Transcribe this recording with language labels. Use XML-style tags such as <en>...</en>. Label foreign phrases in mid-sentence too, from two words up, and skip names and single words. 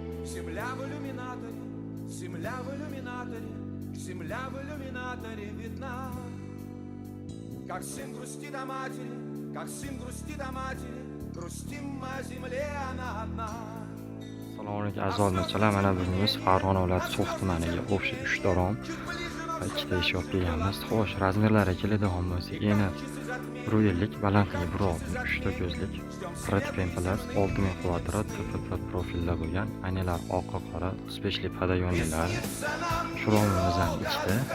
<ru>Земля в иллюминаторе, земля в иллюминаторе, земля в иллюминаторе видна. Как сын грустит о матери, как сын грустит о матери, грустим о земле она одна.</ru> <uz>Assalomu alaykum aziz obunachilar, mana bugunimiz Farg'ona viloyati So'x tumaniga o'xshi 3 dorom va 2 ta eshik olib kelganmiz. Xo'sh, razmerlari keladigan bo'lsa, eni 1.50, balandligi 1.60, 3 ta ko'zlik, Redpen Plus 6000 kvadrat, TPP profilda bo'lgan, aynalar oq qora, speshli padayonlar, shuromimizdan ikkita.</uz>